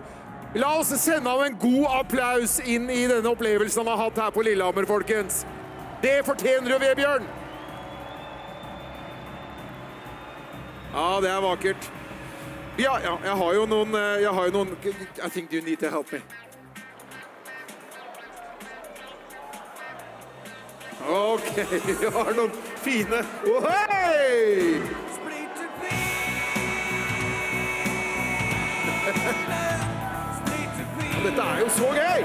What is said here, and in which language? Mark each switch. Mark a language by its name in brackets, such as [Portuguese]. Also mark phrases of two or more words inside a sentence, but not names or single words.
[Norwegian] La oss sende ham en god applaus inn i denne opplevelsen han har hatt her på Lillehammer, folkens. Det fortjener du, Vebjørn! Ja, det er vakkert. Ja, jeg har jo noen... [English] I think you need to help me. [Norwegian] Ok, vi har noen fine... Oh, hei! Dette er jo så gøy!